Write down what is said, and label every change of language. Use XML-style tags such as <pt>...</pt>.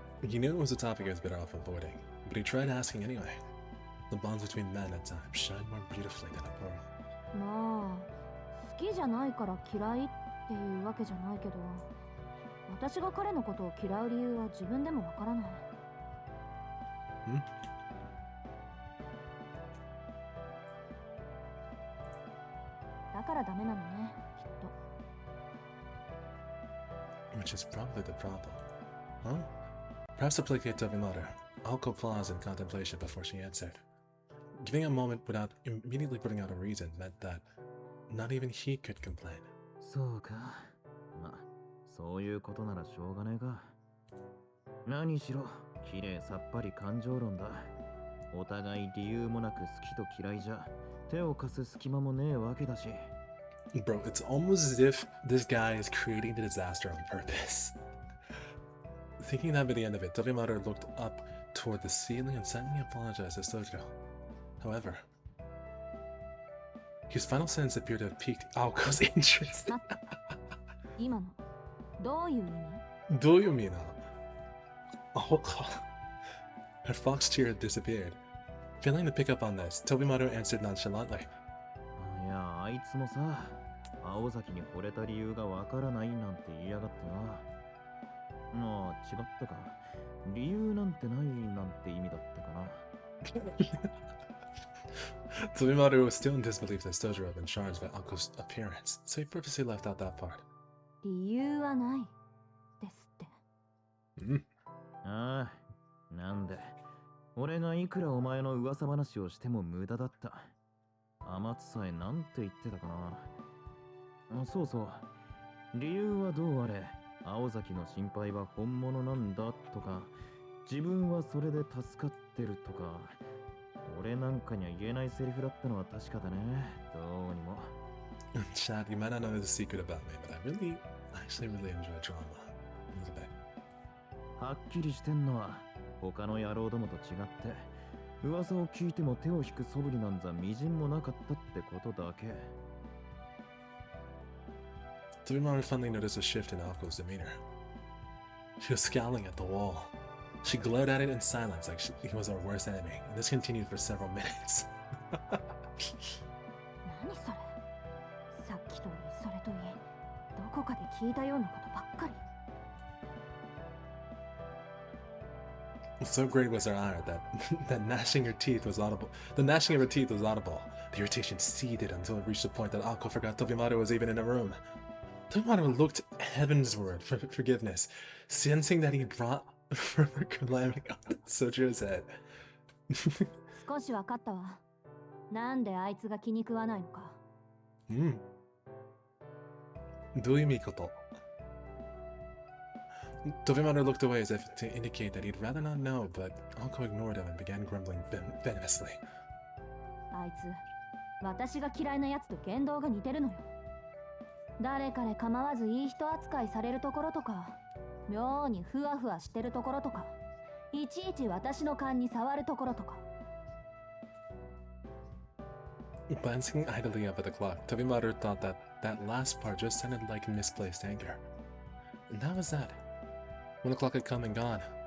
<en>He knew it was a topic he was better off avoiding, but he tried asking anyway. The bonds between men at times shine more beautifully than a pearl.</en> <ja>まあ、好きじゃないから嫌いっていうわけじゃないけど、私が彼のことを嫌う理由は自分でもわからない。だからダメなのね、きっと。</ja> <en>Which is probably the problem. Huh? Perhaps to placate Tobimaru, Anko paused in contemplation before she answered. Giving a moment without immediately putting out a reason meant that not even he could complain.</en> <ja>そうか。まあ、そういうことならしょうがねえか。何しろ、綺麗さっぱり感情論だ。お互い理由もなく好きと嫌いじゃ、手を貸す隙間もねえわけだし。</ja> <en>Bro, it's almost as if this guy is creating the disaster on purpose. Thinking that by the end of it, Tobimaru looked up toward the ceiling and silently apologized to Sojiro. However, his final sentence appeared to have piqued Aoko's interest.</en> <ja>今の、どういう意味？どういう意味な？Aoko.</ja> <en>Her fox tear had disappeared. Failing to pick up on this, Tobimaru answered nonchalantly.</en> <ja>いや、あいつもさ、青崎に惚れた理由がわからないなんて言いやがってな。まあ、違ったか。理由なんてないなんて意味だったかな。</ja> <en>Tobimaru was still in disbelief that Sojiro had been charged by Uncle's appearance, so he purposely left out that part.</en> <ja>理由はないですって。ああ、なんで。俺がいくらお前の噂話をしても無駄だった。天津さえなんて言ってたかな。そうそう。理由はどうあれ、青崎の心配は本物なんだとか、自分はそれで助かってるとか、俺なんかには言えないセリフだったのは確かだね。どうにも。</ja> <en>Chad, you might not know the secret about me, but I actually really enjoy drama. A little bit.</en> <ja>はっきりしてんのは、他の野郎どもと違って、噂を聞いても手を引く素振りなんざみじんもなかったってことだけ。</ja> <en>Tobimaru finally noticed a shift in Aoko's demeanor. She was scowling at the wall. She glared at it in silence like he was our worst enemy, and this continued for several minutes.</en> <ja>何それ？さっきといい、それといい、どこかで聞いたようなことばっかり。</ja> <en>So great was her ire that gnashing her teeth was audible. The gnashing of her teeth was audible. The irritation seethed until it reached the point that Aoko forgot Tobimaru was even in the room. Tobimaru looked heavensward for forgiveness, sensing that he brought further calamity on Sojiro's head.</en> <ja>少し分かったわ。なんであいつが気に食わないのか。どういうこと？</ja> <en>Tobimaru looked away as if to indicate that he'd rather not know, but Aoko ignored him and began grumbling venomously.</en> <ja>あいつ、私が嫌いなやつと言動が似てるのよ。誰彼構わずいい人扱いされるところとか、妙にふわふわしてるところとか、いちいち私の勘に触るところとか。</ja> <en>Glancing idly up at the clock, Tobimaru thought that that last part just sounded like misplaced anger. And that was that. One o'clock had come and gone.</en>